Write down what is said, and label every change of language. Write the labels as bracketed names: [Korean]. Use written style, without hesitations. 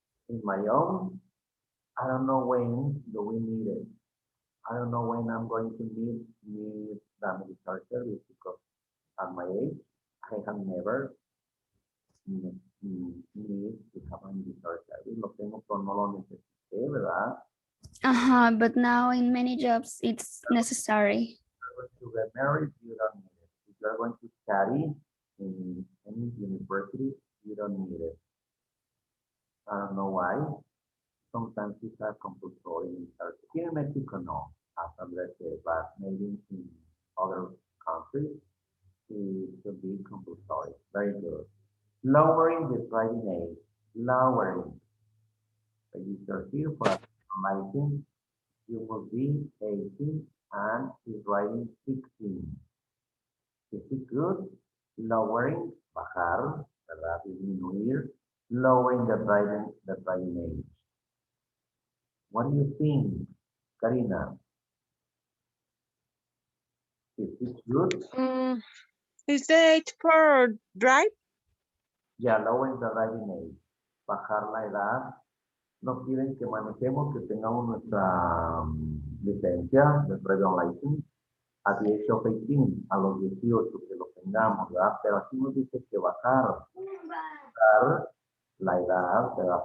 [English] In my own, I don't know when do we need it. I don't know when I'm going to need the military service because at my age, I have never need to have a military service. [Spanish] Lo tengo, pero no lo necesité, ¿verdad? [English] But now in many jobs, it's necessary. If you're going to get married, you don't need it. If you're going to study in any university, you don't need it. I don't know why. Sometimes it's a compulsory military. Here in Mexico, no, as Andres said, but maybe in other countries, it should be compulsory. Very good. Lowering the driving age. Lowering. Register here for a license. You will be 18 and is driving 16. Is it good? [Spanish] Lowering, bajar, ¿verdad? Disminuir. [English] Lowering the driving age. What do you think, Karina? Is it good? Is the age for drive? Ya, lowering the driving age. [Spanish] Bajar la edad. Nos piden que manejemos, que tengamos nuestra licencia, de driving license, [English] a the age of 18, [Spanish] a los 18 que lo tengamos, ¿verdad? Pero aquí nos dice que bajar la edad, ¿verdad?